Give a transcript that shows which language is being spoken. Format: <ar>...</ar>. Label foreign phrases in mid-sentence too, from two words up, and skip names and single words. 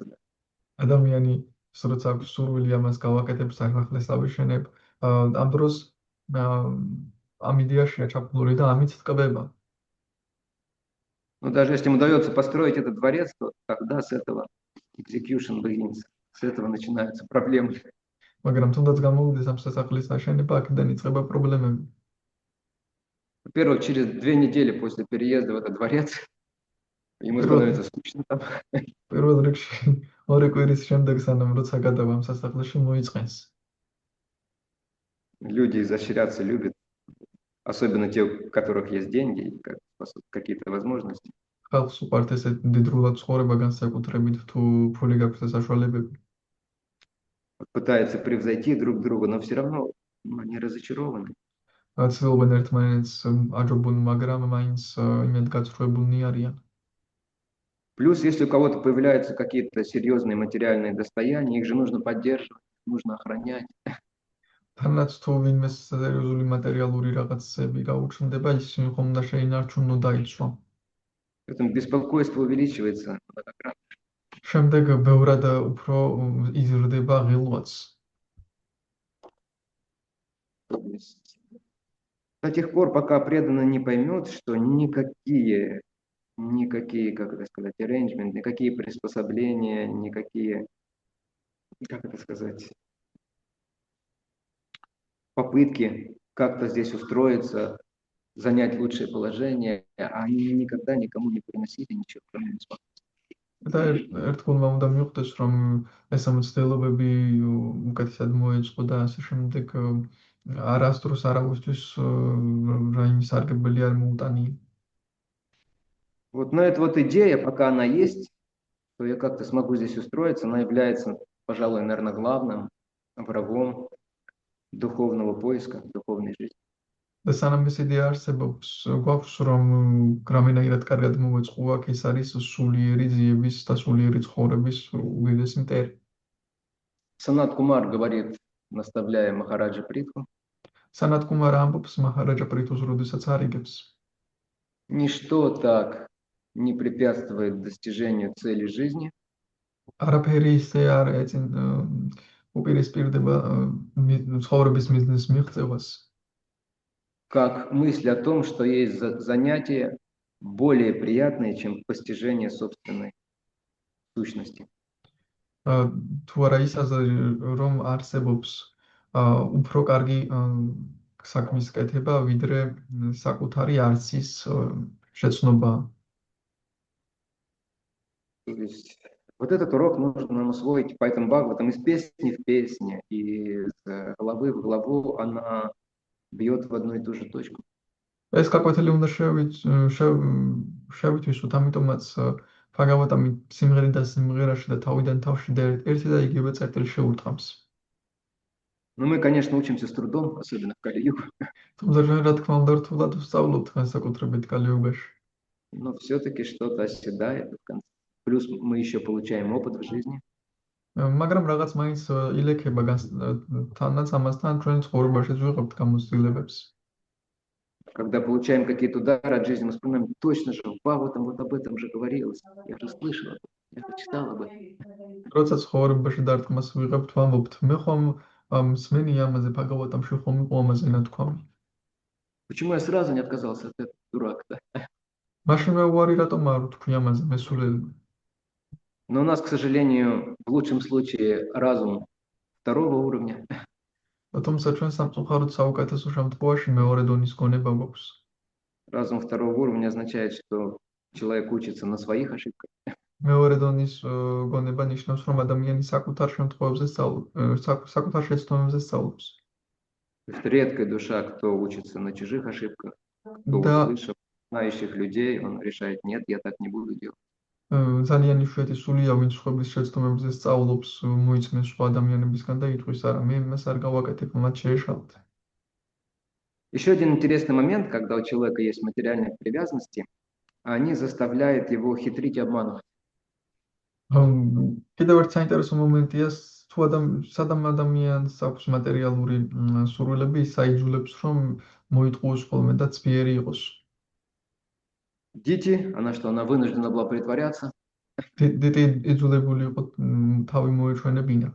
<ru>Да.</ru> <ka>ადამიანი როცა აქვს სურვილი ამას გავაკეთებ, სასახლეს ავიშენებ, ამ დროს ამ იდეაშია ჩაფლული და ამით ტკბება.</ka> <ru>Но даже если ему удается построить этот дворец, то тогда с этого</ru> <en>execution begins,</en> <ru>с этого начинаются проблемы.</ru> <ka>მაგრამ თუნდაც გამოვიდეს ამ სასახლის აშენება, აქედან იწყება პრობლემები.</ka> <ru>Во-первых, через 2 недели после переезда в этот дворец ему становится скучно там.</ru> <ka>პირველ რიგში 2 კვირის შემდეგ სანამ როცა გადავა ამ სასახლეში მოიწყენს.</ka> <ru>Люди изощряться любят, особенно те, у которых есть деньги, и какие-то возможности.</ru> <ka>ხალხს უყვართ ესე დიდრულად ცხოვრება განსაკუთრებით თუ ფული გაქვს და საშუალებები.</ka> <ru>Пытаются превзойти друг друга, но все равно они разочарованы.</ru> <ka>ცდილობენ ერთმანეთს აჯობონ, მაგრამ მაინც იმედ გაცხრუებულნი არიან.</ka> <ru>Плюс, если у кого-то появляются какие-то серьезные материальные достояния, их же нужно поддерживать, нужно охранять.</ru> <ka>თანაც თუ ვინმეს სერიოზული მატერიალური რაღაცები გაუჩნდება, ის ხომ უნდა შეინარჩუნო და იცვა.</ka> <ru>Поэтому беспокойство увеличивается многократно.</ru> <ka>შემდეგ ბევრად უფრო იზრდება ღილვაც.</ka> <ru>До тех пор, пока преданный не поймет, что никакие, как это сказать, arrangement, никакие приспособления, никакие, как это сказать, попытки как-то здесь устроиться, занять лучшее положение, они никогда никому не приносили ничего, кроме беспокойства.</ru> <ka>და ერთგულმა უნდა მიხვდეს, რომ ეს მცდელობები უკეთესად მოეწყო და ასე შემდეგ არასდროს არავისთვის რაიმე სარგებელი არ მოუტანია.</ka> <ru>Вот, но эта вот идея, пока она есть, то я как-то смогу здесь устроиться, она является, пожалуй, наверное, главным врагом духовного поиска, духовной жизни.</ru> <ka>და სანამ ეს იდეა არსებობს, გვაქვს რომ რამენაირად კარგად მოვეწყო აქ, ეს არის სულიერი ძიების და სულიერი ცხოვრების უდიდესი მტერი.</ka> <ru>Санат Кумар говорит, наставляя Махараджа Притху,</ru> <ka>სანათ კუმარა ამბობს მაჰარაჯა პრითუს როდესაც არიგებს.</ka> <ru>ничто так не препятствует достижению цели жизни,</ru> <ka>არაფერი ისე არ უპირისპირდება ცხოვრების მიზნის მიღწევას,</ka> <ru>как мысль о том, что есть занятия более приятные, чем постижение собственной сущности.</ru> <ka>თუ არა ის აზრი, რომ არსებობს უფრო карგი საქმის კეთება, ვიდრე საკუთარი არცის შეცნობა.</ka> <ru>То есть вот этот урок нужно нам усвоить, поэтому Бхагаватам из песни в песне, из главы в главу, она бьет в одну и ту же точку.</ru> <ka>ეს გაკვეთილი უნდა შევითვისოთ, ამიტომაც ბჰაგავატამი სიმღერიდან სიმღერაში და თავიდან თავში ერთი და იგივე წერტილს შეურტყამს.</ka> <ru>Но мы, конечно, учимся с трудом, особенно в Кали-югу,</ru> <ka>თუმცა ჩვენ რა თქმა უნდა რთულად ვსწავლობთ განსაკუთრებით კალიოგაში.</ka> <ru>но все-таки что-то оседает в конце. Плюс мы еще получаем опыт в жизни.</ru> <ka>მაგრამ რაღაც მაინც ილექება თანაც ამასთან ჩვენ ცხოვრებაშიც ვიღებთ გამოცდილებებს.</ka> <ru>Когда получаем какие-то удары от жизни, мы вспоминаем, точно же, в Бхагаватам вот об этом же говорилось. Я же слышал, я же читал об этом.</ru> <ka>როცა ცხოვრებაში დარტყმას ვიღებთ, ვამბობთ, მე ხომ მსმენი ამაზე ბჰაგავატამში ხომ იყო ამაზე ნათქვამი.</ka> <ru>Почему я сразу не отказался от этого дурака?</ru> <ka>მაშინ მე უარი რატომ არ ვთქვი ამაზე მესულელმა.</ka> <ru>Но у нас, к сожалению, в лучшем случае разум второго уровня.</ru> <ka>თუმცა ჩვენ სამწუხაროდ საუკეთესო შემთხვევაში მეორე დონის გონება გვაქვს.</ka> <ru>Разум второго уровня означает, что человек учится на своих ошибках.</ru> <ka>მეორე დონის გონება ნიშნავს, რომ ადამიანი საკუთარ შემთხვევებზე საკუთარ შეცდომებზე სწავლობს.</ka> <ru>Это редкая душа, кто учится на чужих ошибках, кто Да. услышав знающих людей, он решает, нет, я так не буду делать.</ru> <ka>ძალიან იშვიათი სულია, ვინც სხვების შეცდომებზე სწავლობს, მოიწმენს სხვა ადამიანებისგან და იტყვის, არა, მე იმას არ გავაკეთებ, მათ შეეშალათ.</ka> <ru>Еще один интересный момент, когда у человека есть материальные привязанности, они заставляют его хитрить и обманывать.</ru> <ka>კიდევ ერთ საინტერესო მომენტია, თუ სადამ ადამიანს აქვს მატერიალური სურვილები, ის აიძულებს, რომ მოიტყუოს ხოლმე და ცბიერი იყოს.</ka> <ru>Дети, она что, она вынуждена была притворяться,</ru> <ka>დედი იძულებული იყო თავი მოეჩვენებინა.</ka>